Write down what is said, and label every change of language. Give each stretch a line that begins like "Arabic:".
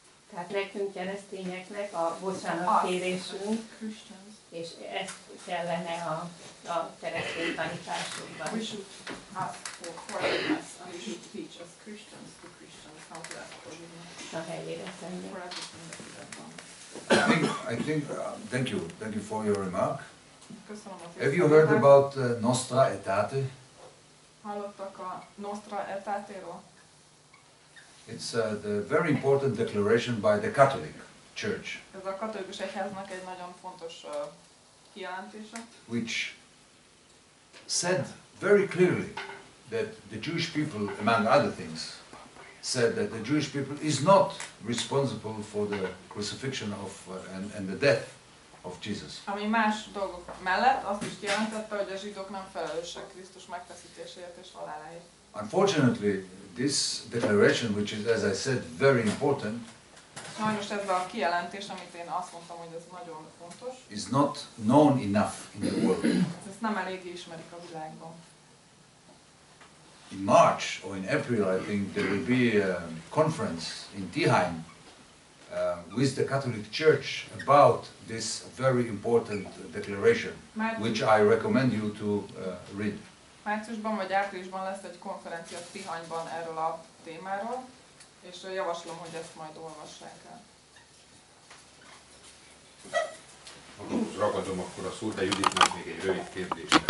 Hungarian: Tehát nekünk keresztényeknek a bocsánatkérésünk, és ezt kellene a keresztény tanításokban.
English: We should ask for forgiveness, and we should teach as Christians to Christians how to ask forgiveness.
Hungarian: A helyére tenni.
English: For everything that we have done. Thank you for your remark.
Hungarian: Köszönöm az
English: Have you heard about Nostra Aetate?
Hungarian: Hallottak a Nostra Aetate-ról?
English: It's the very important declaration by the Catholic Church.
Hungarian: Ez a katolikus egyháznak egy nagyon fontos kijelentése.
English: Which said very clearly that the Jewish people, among other things, said that the Jewish people is not responsible for the crucifixion of and the death of Jesus.
Hungarian: Ami más dolgok mellett azt is kijelentette, hogy a zsidók nem felelősek Krisztus megfeszítéséért és haláláért.
English: Unfortunately, this declaration, which is, as I said, very important,
Hungarian: sajnos ez a kijelentés, amit én azt mondtam, hogy ez nagyon fontos,
English: is not known enough in the world.
Hungarian: ezt nem eléggé ismerik a világban.
English: In March or in April, I think there will be a conference in Tihany with the Catholic Church about this very important declaration, which I recommend you to read.
Hungarian: Márciusban vagy áprilisban lesz egy konferencia Tihanyban erről a témáról, és javaslom, hogy ezt majd olvassák el. Magamhoz ragadom akkor a szót, de Juditnak még egy rövid kérdés.